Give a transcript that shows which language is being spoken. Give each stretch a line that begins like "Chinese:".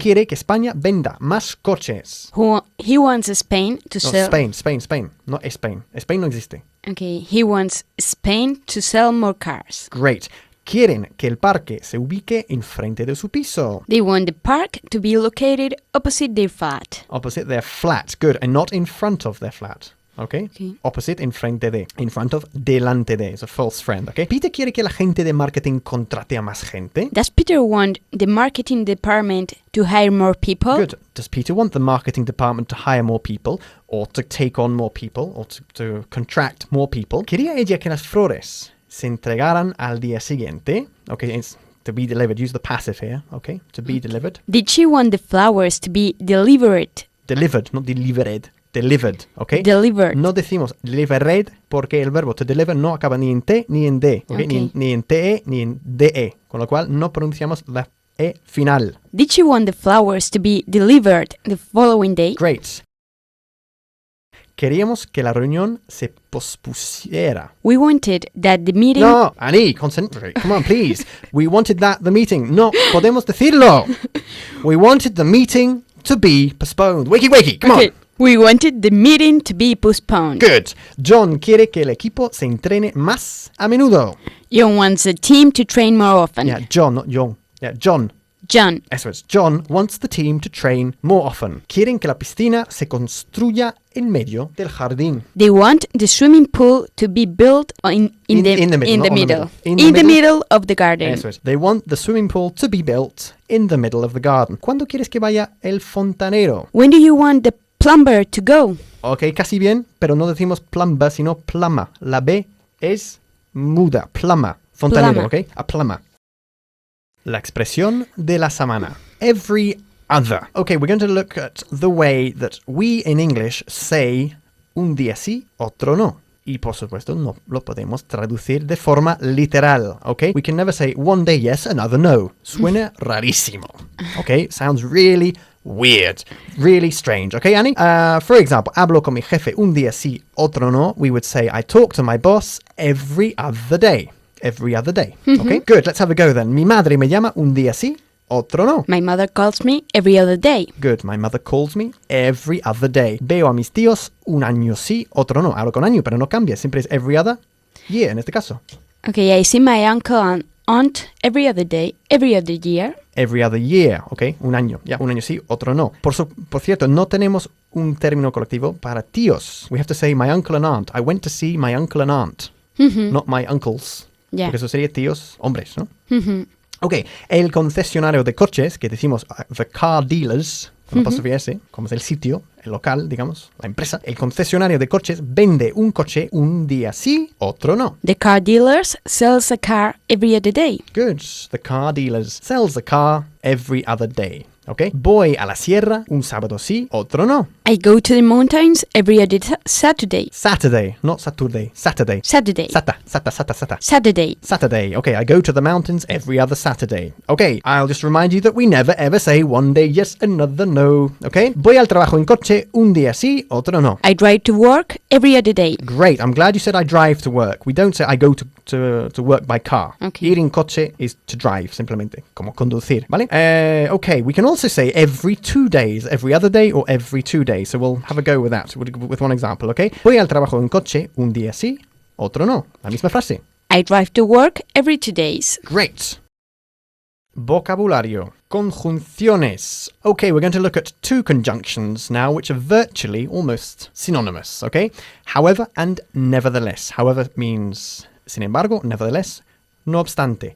Spanish: quiere que España venda más coches.
English: He wants Spain to No, sell.
Spanish: Spain, no Spain. Spain no existe.
English: Okay. He wants Spain to sell more cars. Great.
Spanish: Quieren que el parque se ubique enfrente de su piso.
English: They want the park to be located opposite their flat. Opposite their flat. Good. And not in front of their flat. Okay? Okay. Opposite,
Spanish: enfrente de.
English: In front of,
Spanish: delante de.
English: It's a false friend. Okay?
Spanish: Peter quiere que la gente de marketing contrate a más gente.
English: Does Peter want the marketing department to hire more people? Good. Does Peter want the marketing department to hire more people or to take on more people or to contract more people?
Spanish: Quería ella que las flores se entregaran al día siguiente.
English: Okay, it's to be delivered. Use the passive here. Okay, to be delivered. Did she want the flowers to be delivered? Delivered, not delivered. Delivered, okay? Delivered.
Spanish: No decimos delivered porque el verbo to deliver no acaba ni en T ni en D, okay?
English: Okay.
Spanish: Ni en TE ni en DE, con lo cual no pronunciamos la E final.
English: Did she want the flowers to be delivered the following day? Great.
Spanish: Queríamos que la reunión se pospusiera.
English: We wanted that the meeting. No, Annie, concentrate. Come on, please. We wanted that the meeting.
Spanish: No, podemos decirlo.
English: We wanted the meeting to be postponed. Wakey, wakey, come Okay. on. We wanted the meeting to be postponed. Good.
Spanish: John quiere que el equipo se entrene más a menudo.
English: John wants the team to train more often. Yeah, John, not John. Yeah, John. John.
Spanish: Eso es.
English: John wants the team to train more often.
Spanish: Quieren que la piscina se construya en medio del jardín.
English: They want the swimming pool to be built in the the middle, in not the on the middle. middle. In In the the middle? middle of the garden.
Spanish: Eso es.
English: They want the swimming pool to be built in the middle of the garden.
Spanish: ¿Cuándo quieres que vaya el fontanero?
English: When do you want the plumber to go?
Spanish: Ok, casi bien, pero no decimos plumber, sino plama. La B es muda. Plama. Fontanero,
English: Plama. ok? A plama.
Spanish: La expresión de la semana. Every other.
English: Okay, we're going to look at the way that we in English say
Spanish: un día sí, otro no. Y por supuesto no lo podemos traducir de forma literal, okay?
English: We can never say one day yes, another no.
Spanish: Suena rarísimo,
English: okay? Sounds really weird, really strange, okay, Annie? For example,
Spanish: hablo con mi jefe un día sí, otro no.
English: We would say I talk to my boss every other day. Every other day, okay? Good, let's have a go then.
Spanish: Mi madre me llama un día sí, otro no.
English: My mother calls me every other day. Good. My mother calls me every other day.
Spanish: Veo a mis tíos un año sí, otro no. Hablo con año, pero no cambia. Siempre es
English: every other year
Spanish: en este caso.
English: Okay, I see my uncle and aunt every other day, every other year. Every other year,
Spanish: ¿ok? Un año. Ya, un año sí, otro no. Por cierto, no tenemos un término colectivo para tíos.
English: We have to say my uncle and aunt. I went to see my uncle and aunt. Not my uncles. Yeah.
Spanish: Porque eso sería tíos hombres, ¿no? Mhm. Ok, el concesionario de coches, que decimos
English: the car dealers,
Spanish: con apóstrofe S, como es el sitio, el local, digamos, la empresa. El concesionario de coches vende un coche un día sí, otro no.
English: The car dealers sells a car every other day. Good. The car dealers sells a car every other day. ¿Ok?
Spanish: Voy a la sierra un sábado sí, otro no.
English: I go to the mountains every other Saturday. Saturday, not Saturday. Saturday. Saturday. Sata. Saturday. Saturday. Okay, I go to the mountains every other Saturday. Okay, I'll just remind you that we never ever say one day yes, another no. Okay?
Spanish: Voy al trabajo en coche un día sí, otro no.
English: I drive to work every other day. Great. I'm glad you said I drive to work. We don't say I go to work by car. Okay.
Spanish: Ir en coche
English: is to drive,
Spanish: simplemente, como conducir, ¿vale?
English: Okay, we can also say every 2 days, every other day, or every 2 days. So we'll have a go with that, with one example, okay? Voy al trabajo en coche un día sí, otro no.
Spanish: La misma frase.
English: I drive to work every 2 days.
Spanish: Great. Vocabulario. Conjunciones.
English: Okay, we're going to look at 2 conjunctions now, which are virtually almost synonymous, okay? However and nevertheless. However means
Spanish: sin embargo,
English: nevertheless,
Spanish: no obstante.